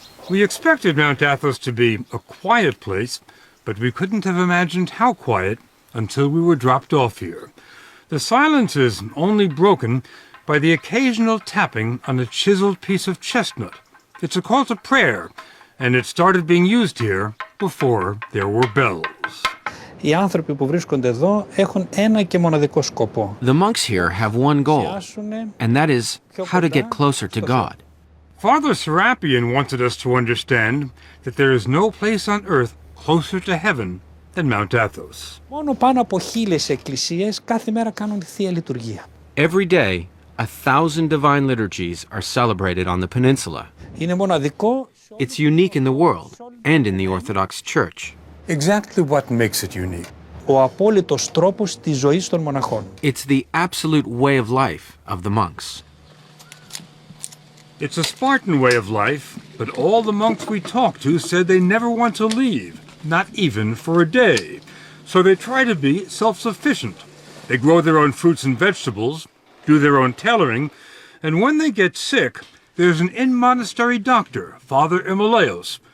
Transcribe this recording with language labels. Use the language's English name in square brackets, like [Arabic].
[English] We expected Mount Athos to be a quiet place, but we couldn't have imagined how quiet until we were dropped off here. The silence is only broken by the occasional tapping on a chiseled piece of chestnut. It's a call to prayer, and it started being used here before there were bells. [Greek] Οι άνθρωποι που βρίσκονται εδώ έχουν ένα και μοναδικό σκοπό. [English] The monks here have one goal, and that is how to get closer to God. Father Serapion wanted us to understand that there is no place on earth closer to heaven than Mount Athos. [Greek] Μόνο πάνω από 1,000 εκκλησίες κάθε μέρα κάνουν τη Θεία Λειτουργία. [English] Every day, 1,000 divine liturgies are celebrated on the peninsula. [Greek] Είναι μοναδικό. [English] It's unique in the world and in the Orthodox Church. Exactly what makes it unique. [Greek] Ο απόλυτος τρόπος της ζωής των μοναχών. [English] It's the absolute way of life of the monks. It's a Spartan way of life, but all the monks we talked to said they never want to leave, not even for a day. So they try to be self-sufficient. They grow their own fruits and vegetables, do their own tailoring, and when they get sick, there's an in-monastery doctor, Father Emilios,